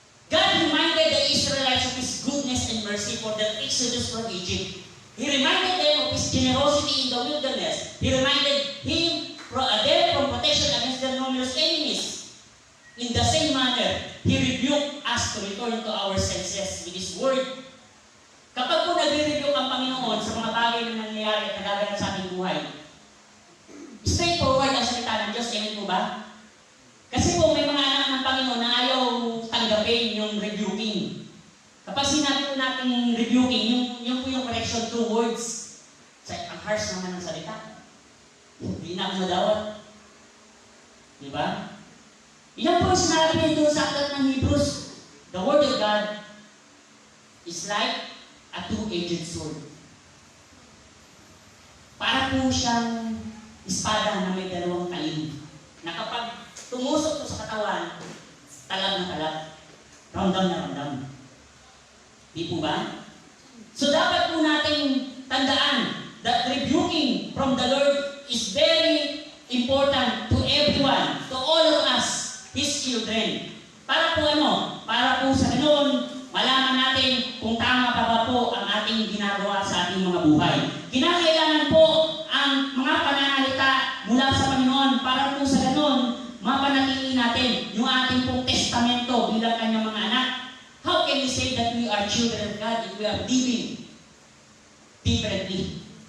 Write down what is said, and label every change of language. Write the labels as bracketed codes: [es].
[en] God reminded the Israelites of His goodness and mercy for their exodus from Egypt. He reminded them of His generosity in the wilderness. He reminded them from protection against their numerous enemies. In the same manner, He rebuked us to return to our senses with His word. [tl] Kapag po nagre-rebuke ang Panginoon sa mga bagay na nangyayari at nagaganap sa ating buhay, straightforward ang salita ng Diyos, amen po ba? Kasi po may mga anak ng Panginoon na ayaw tanggapin yung rebuking. Kapag sinabi po natin rebuking, yung po yung correction through words. Ang harsh naman ng salita. Hindi na ako madawat. Di ba? Yan po yung sinabi nito sa aklat ng Hebrews. [en] The Word of God is like a two-edged sword. [tl] Para po siyang espada na may dalawang talim. Na kapag tumusok po sa katawan, talag na talag. Ramdam na ramdam. Di po ba? So dapat po nating tandaan [en] that rebuking from the Lord is very important to everyone, to all of us, His children. [tl] Para po Para po sa ganoon, malaman natin kung tama pa ba po ang ating ginagawa sa ating mga buhay. Kinakailangan po ang mga pananalita mula sa Panginoon para po sa ganoon, mapanatili natin yung ating pong testamento bilang kanyang mga anak. [en] How can we say that we are children of God if we are living differently?